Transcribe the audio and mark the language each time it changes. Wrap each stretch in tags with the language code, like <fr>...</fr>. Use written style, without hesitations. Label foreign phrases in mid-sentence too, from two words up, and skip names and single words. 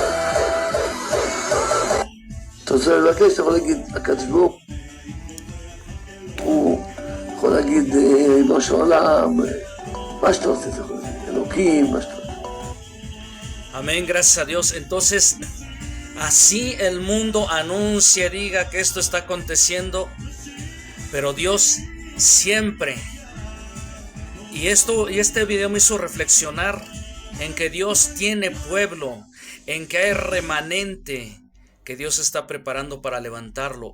<he>אתה רוצה לבקש, אתה יכול להגיד, הקדוש ברוך ריבונו של עולם, מה שאתה רוצה, אלוקים, מה שאתה רוצה.</he> <es>Amén, gracias a Dios. Entonces, así el mundo anuncia, diga que esto está aconteciendo, pero Dios siempre, y este video me hizo reflexionar en que Dios tiene pueblo, en que hay remanente que Dios está preparando para levantarlo.</es>